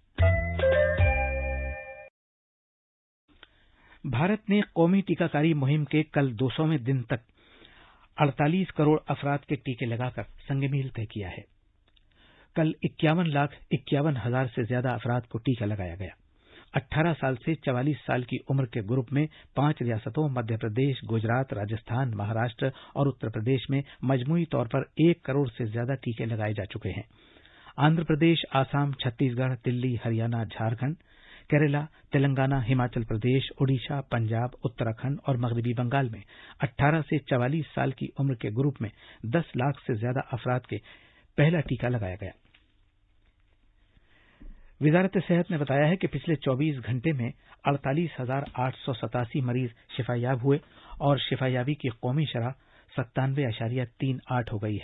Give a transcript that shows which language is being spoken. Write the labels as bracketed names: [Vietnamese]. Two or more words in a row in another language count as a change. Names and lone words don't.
[Urdu] بھارت نے قومی ٹیکہ کاری مہم کے کل 200ویں دن تک 48 کروڑ افراد کے ٹیکے لگا کر سنگ میل طے کیا ہے۔ کل 51,51,000 سے زیادہ افراد کو ٹیکہ لگایا گیا۔ 18 سال سے 44 سال کی عمر کے گروپ میں 5 ریاستوں مدھیہ پردیش، گجرات، راجستھان، مہاراشٹر اور اتر پردیش میں مجموعی طور پر 1 کروڑ سے زیادہ ٹیکے لگائے جا چکے ہیں۔ آندھرا پردیش، آسام، چھتیس گڑھ، دلی، ہریانہ، جھارکھنڈ، کیرلا، تلنگانہ، ہماچل پردیش، اوڈیشہ، پنجاب، اتراکھنڈ اور مغربی بنگال میں 18 سے 44 سال کی عمر کے گروپ میں 10 لاکھ سے زیادہ افراد کے پہلا ٹیکہ لگایا گیا۔ وزارت صحت نے بتایا ہے کہ پچھلے 24 گھنٹے میں 48,887 مریض شفا یاب ہوئے اور شفا یابی کی قومی شرح 97.38 ہو گئی ہے۔